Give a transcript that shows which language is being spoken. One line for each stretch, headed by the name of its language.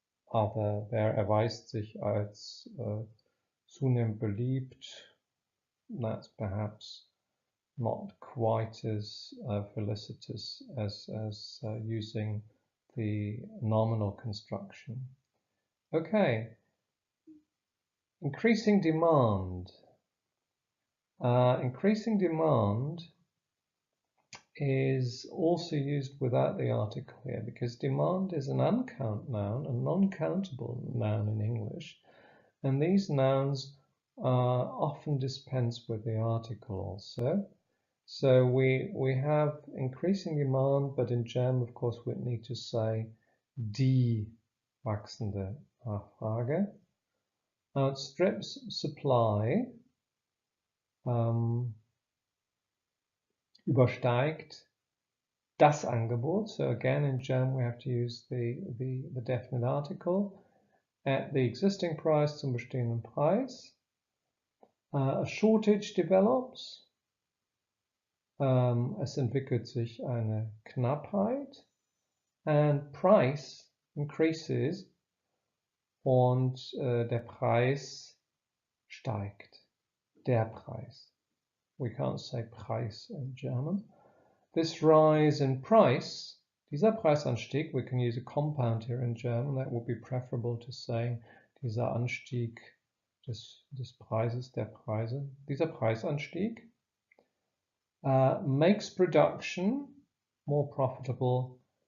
German: Aber wer erweist sich als zunehmend beliebt?
English: That's perhaps not quite as felicitous as using the nominal construction. Okay, increasing demand. Increasing demand is also used without the article here because demand is an uncount noun, a non-countable noun in English, and these nouns often dispense with the article also. So we have increasing demand, but in German, of course, we need to say
German: die wachsende Nachfrage.
English: Outstrips supply,
German: übersteigt das Angebot.
English: So again, in German, we have to use the definite article. At the existing price
German: zum bestehenden Preis.
English: A shortage develops. Es entwickelt sich eine Knappheit. And price increases und der Preis steigt.
German: Der Preis.
English: We can't say Preis in German. This rise in price,
German: dieser Preisanstieg,
English: we can use a compound here in German. That would be preferable to saying
German: dieser Anstieg des Preises, der Preise. Dieser Preisanstieg
English: makes production more profitable.